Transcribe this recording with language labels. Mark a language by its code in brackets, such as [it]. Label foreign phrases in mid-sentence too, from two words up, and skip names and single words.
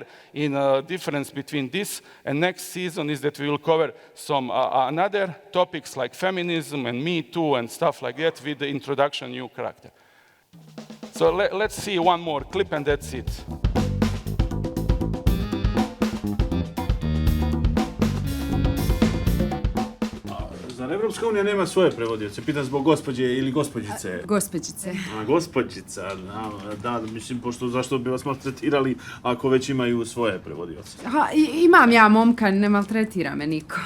[en] In difference between this and next season is that we will cover some another topics like feminism and Me Too and stuff like that with the introduction new character. So let's see one more clip and that's it. [sr] Zar Evropska unija nema svoje prevodioce? Pitam zbog gospođe ili gospođice. Gospođice. Gospođica, da, mislim, pošto zašto bi vas maltretirali ako već imaju svoje prevodioce? Imam ja momka, ne maltretira me niko.